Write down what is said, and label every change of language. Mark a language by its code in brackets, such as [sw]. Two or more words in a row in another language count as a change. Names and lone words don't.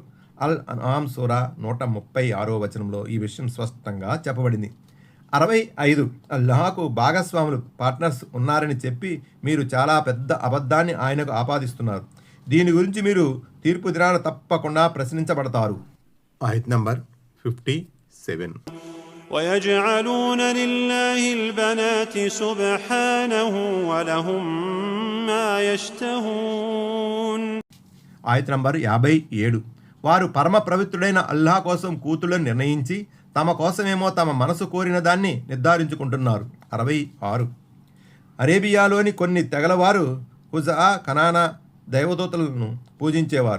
[te] అల్ అన్ఆమ్ సూరా 136వ వచనంలో ఈ విషయం స్పష్టంగా చెప్పబడింది. 65. అల్లాహకు భాగస్వాములు, పార్ట్నర్స్ ఉన్నారని చెప్పి మీరు చాలా పెద్ద అబద్ధాన్ని ఆయనకు ఆపాదిస్తున్నారు. దీని గురించి మీరు తీర్పు దినాన తప్పకుండా ప్రశ్నించబడతారు. ఆయత్ నంబర్ 57. [ar] ويجعلون لله البنات سبحانه ولهم ما يشتهون. [te] ఆయత్ నంబర్ 57. వారు పరమ పవిత్రుడైన అల్లాహ్ కోసం కూతుళ్ళను నిర్ణయించి తమ కోసమేమో తమ మనసు కోరిన దాన్ని నిర్ధారించుకుంటున్నారు. 66. అరేబియాలోని కొన్ని తెగలవారు హుజా, కనానా దైవదూతలను పూజించేవారు.